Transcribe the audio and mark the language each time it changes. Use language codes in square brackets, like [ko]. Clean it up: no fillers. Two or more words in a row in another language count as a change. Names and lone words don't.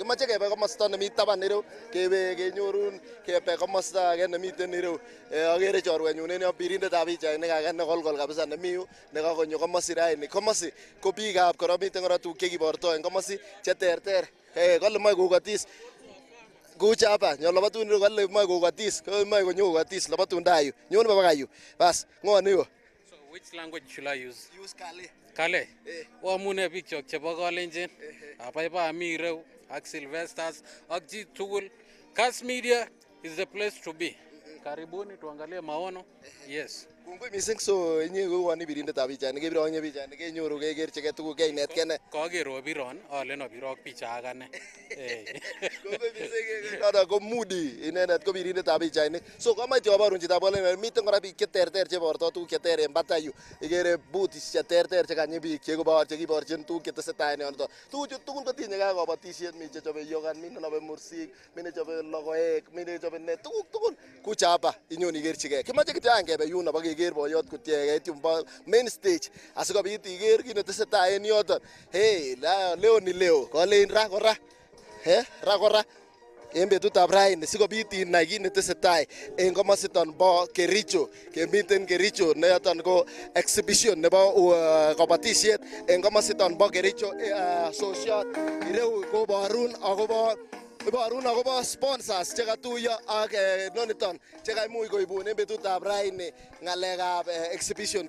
[kln] Kimoche kebe komosta nemi taban ireu kebe kenyorun kebe komosta age nemiten ireu. Akere chorwenyun en yo birindetab pichainik age nekolkol kabisa nemi yu nekakonyo komosi raini. Komosi ko biikab kora miten kora tuguk chekiborto en komosi cheterter. Kole moe kokotis kucha hapa nyolobatun ireu kole moe kokotis moe konyo kokotis lobatun taa yu nyone baba yu. Bas ng'o ni yu? [en] So which language should I use? Use Kale. Kale. [kln] Amune biik chok chebo Kalenjin. Abaibai ami ireu ak Sylvesters ak chi tugul. [en] Kass Media is the place to be. [sw] Karibuni tuangalie maono. Yes. [kln] Kongoi mising. So inye kouwon ibirindetab pichainik kebiro inye pichainik kenyoru kekerchigei tuguk keinetkei ne. Kaker obiron alen obirok picha ak ane. Kongoi mising. Noto ko Moody inendet ko birindetab pichainik. So komoche oborun chitab ole miten kora biik cheterter cheborto tuguk cheter en batai yu. Ikere booths cheterter chekanyi biik chekiborchin tuguk chetesetai en yoto. Tuguchu tugul kotinye ak kabatisiet, mi chechobe yogan, mi nenobe mursik, mi nechobe logoek, mi nechobe ne tuguk tugul kucha hapa inyon ikerchigei. Kimoche kityo angebe yuno bokeker boyot kutiegei tumbo [en] main stage [kln] asikobit iker kit netesetai en yoton. [sw] Leo ni leo [kln] kolein ra kora en betutab raini sikobit inai kit netesetai en komositon bo Kericho. Kemiten Kericho neyoton ko exhibition nebo kabatisiet en komositon bo Kericho sosiot. Ireu koborun akobo sponsors chekatuiyo ak noniton chekaimuch koibun en betutab raini ng'alekab exhibition.